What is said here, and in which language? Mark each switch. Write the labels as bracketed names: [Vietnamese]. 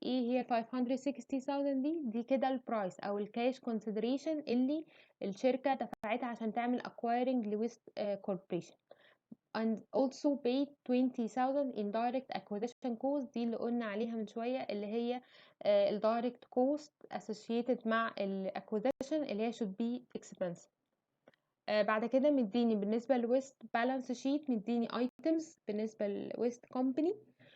[Arabic] ايه هي 560,000 دي كده البرايس او الكاش consideration اللي الشركة دفعتها عشان تعمل acquiring لويست Corporation. [English] and also paid 20,000 in direct acquisition cost، [Arabic] دي اللي قلنا عليها من شوية، اللي هي ال [English] direct cost associated [Arabic] مع ال [English] acquisition [Arabic] اللي هي [English] should be expensive. [Arabic] بعد كده مديني بالنسبة لويست balance sheet، مديني items بالنسبة لويست company.